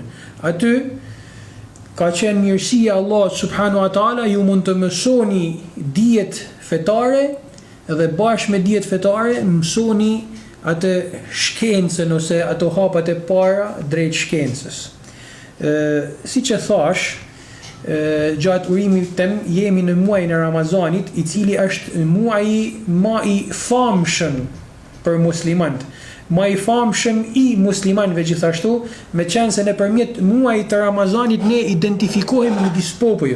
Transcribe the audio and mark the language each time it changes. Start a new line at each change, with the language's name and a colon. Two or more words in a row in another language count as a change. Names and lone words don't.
Albanian: Aty ka qenë mirësia Allah
Arabic: سبحانه وتعالى,
Albanian: ju mund të mësoni dijet fetare dhe bashkë me dijet fetare mësoni atë shkencën ose ato hapat e para drejt shkencës. Si që thash, gjatë urimit tem jemi në muajin e Ramazanit, i cili është muaji ma i famshëm për muslimanët, ma i famshëm i muslimanëve gjithashtu, me qenë se nëpërmjet muajit të Ramazanit ne identifikohemi në disë popujve.